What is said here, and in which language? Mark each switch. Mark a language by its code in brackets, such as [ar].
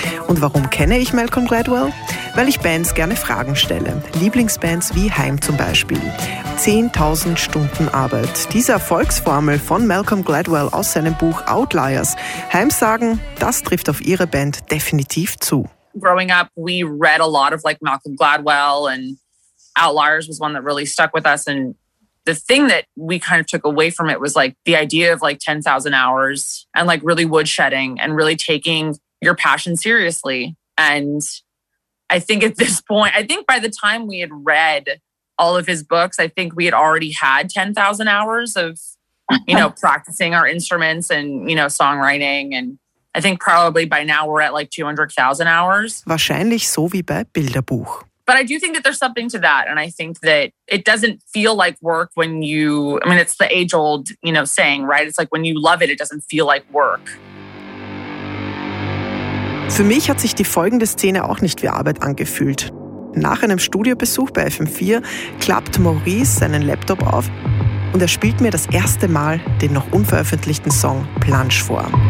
[de] Und warum kenne ich Malcolm Gladwell? Weil ich Bands gerne Fragen stelle. Lieblingsbands wie Heim zum Beispiel. 10.000 Stunden Arbeit. Diese Erfolgsformel von Malcolm Gladwell aus seinem Buch Outliers. Heim sagen, das trifft auf ihre Band definitiv zu. [en] Growing up, we read a lot of like Malcolm Gladwell and Outliers was one that really stuck with us and the thing that we kind of took away from it was like the idea of like 10,000 hours and like really woodshedding and really taking your passion seriously. And I think at this point, I think by the time we had read all of his books, I think we had already had 10,000 hours of, you know, practicing our instruments and, you know, songwriting. And I think probably by now we're at like 200,000 hours. [de] Wahrscheinlich so wie bei Bilderbuch. [en] But I do think that there's something to that. And I think that it doesn't feel like work when you, I mean, it's the age old, you know, saying, right? It's like when you love it, it doesn't feel like work. [de] Für mich hat sich die folgende Szene auch nicht wie Arbeit angefühlt. Nach einem Studiobesuch bei FM4 klappt Maurice seinen Laptop auf und er spielt mir das erste Mal den noch unveröffentlichten Song Plunge vor.